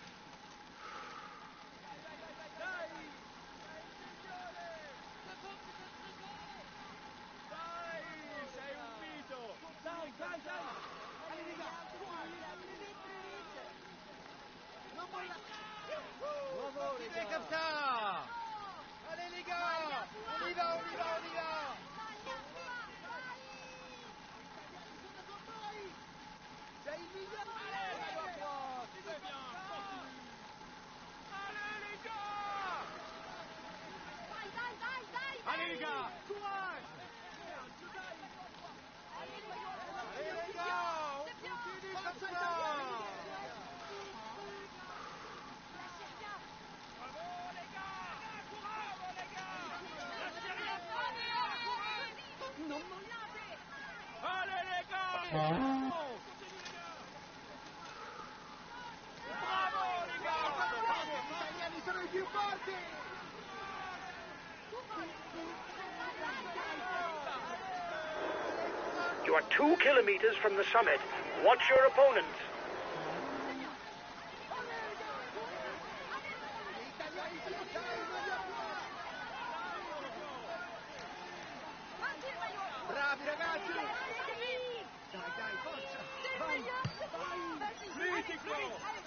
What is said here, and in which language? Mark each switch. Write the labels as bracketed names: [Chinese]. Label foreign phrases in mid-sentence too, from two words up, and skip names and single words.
[Italian] Dai! Dai, sei un mito! Dai! [French] Allez les gars! [Italian] Non molla! [French] Bravo les gars! Comme ça! Allez les gars! On y va! [Italian] Sei il migliore! [French] Allez, c'est bien, continue! Allez les gars! Allez les gars! Courage! Allez les gars! On continue comme ça! Bravo les gars! Bravo les gars! Lâchez rien! [Italian] Non mollate! [French] Allez les gars! Continue les gars! Bravo les gars! [Italian] Gli italiani sono i più forti! [English] You are 2 kilometers from the summit. Watch your opponents. [Italian] Bravi ragazzi! Dai, forza! Vai! Mitico!